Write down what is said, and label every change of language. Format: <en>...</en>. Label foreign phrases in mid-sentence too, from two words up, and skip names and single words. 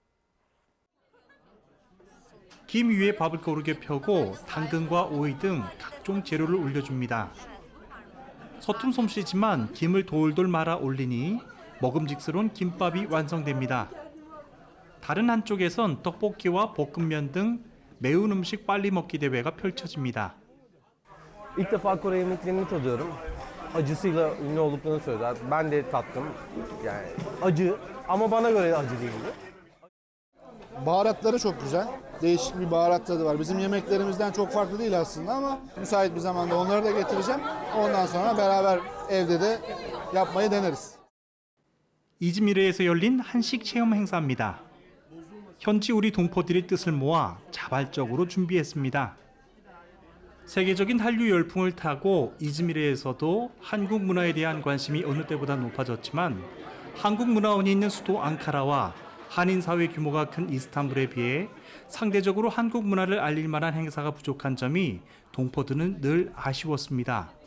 <ko>김 위에 밥을 고르게 펴고 당근과 오이 등 각종 재료를 올려줍니다. 서툰 솜씨지만 김을 돌돌 말아 올리니 먹음직스러운 김밥이 완성됩니다. 다른 한쪽에선 떡볶이와 볶음면 등 매운 음식 빨리 먹기 대회가 펼쳐집니다.</ko> <tr>İlk defa Kore yemeklerini tadıyorum. Acısıyla ünlü olduklarını söylediler. Ben de tattım. Yani acı ama bana göre acı değildi. Baharatları çok güzel. Değişik bir baharat tadı var. Bizim yemeklerimizden çok farklı değil aslında ama müsait bir zamanda onları da getireceğim. Ondan sonra beraber evde de yapmayı deneriz.</tr> <ko>이즈미르에서 열린 한식 체험 행사입니다. 현지 우리 동포들의 뜻을 모아 자발적으로 준비했습니다. 세계적인 한류 열풍을 타고 이즈미르에서도 한국 문화에 대한 관심이 어느 때보다 높아졌지만 한국 문화원이 있는 수도 앙카라와 한인 사회 규모가 큰 이스탄불에 비해 상대적으로 한국 문화를 알릴 만한 행사가 부족한 점이 동포들은 늘 아쉬웠습니다.</ko>